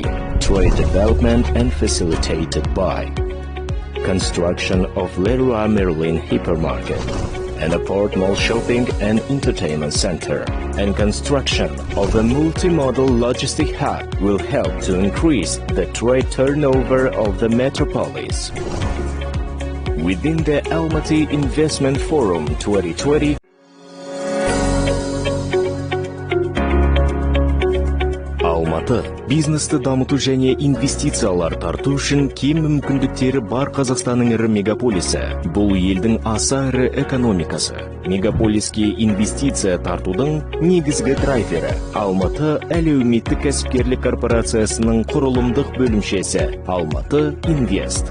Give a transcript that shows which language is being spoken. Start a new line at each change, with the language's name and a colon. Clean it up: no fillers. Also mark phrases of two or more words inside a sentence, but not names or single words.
English: Trade development and facilitated by construction of Leroy Merlin hypermarket, and a port mall shopping and entertainment center, and construction of a multimodal logistic hub will help to increase the trade turnover of the metropolis. Within the Almaty Investment Forum 2020,
Kazakh: Алматы бизнесті дамыту және инвестициялар тарту үшін кең мүмкіндіктері бар Қазақстанның ірі мегаполисі. Бұл елдің аса ірі экономикасы. Мегаполиске инвестиция тартудың негізгі драйвері Алматы әлеуметтік кәсіпкерлік корпорациясының құрылымдық бөлімшесі Almaty Invest.